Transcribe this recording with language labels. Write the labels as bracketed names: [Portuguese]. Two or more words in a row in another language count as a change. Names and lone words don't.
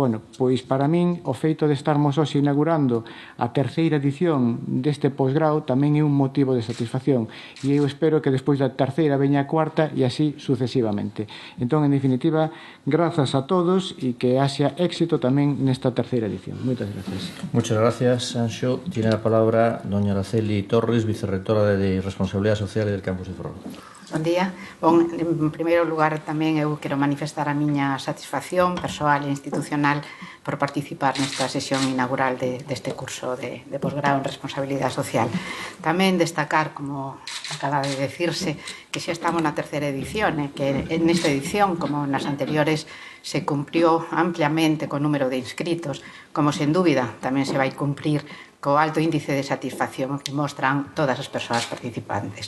[Galician] Bueno, pois para min o feito de estarmos hoxe inaugurando a terceira edición deste posgrao tamén é un motivo de satisfacción e eu espero que despois da terceira veña a cuarta e así sucesivamente. Entón, en definitiva, grazas a todos e que haxa éxito tamén nesta terceira edición. Moitas gracias. [Spanish] Muchas gracias, Sanxo. Tiene la palabra doña Araceli Torres, vicerrectora de Responsabilidad Social del Campus de Ferrol. [Galician] Bon día. Bon, en primeiro lugar tamén eu quero manifestar a miña satisfacción persoal e institucional por participar nesta sesión inaugural deste curso de posgrado en Responsabilidade Social. Tamén destacar, como acaba de decirse, que xa estamos na terceira edición e que nesta edición, como nas anteriores, se cumprió ampliamente co número de inscritos, como sen dúbida tamén se vai cumprir co alto índice de satisfacción que mostran todas as persoas participantes.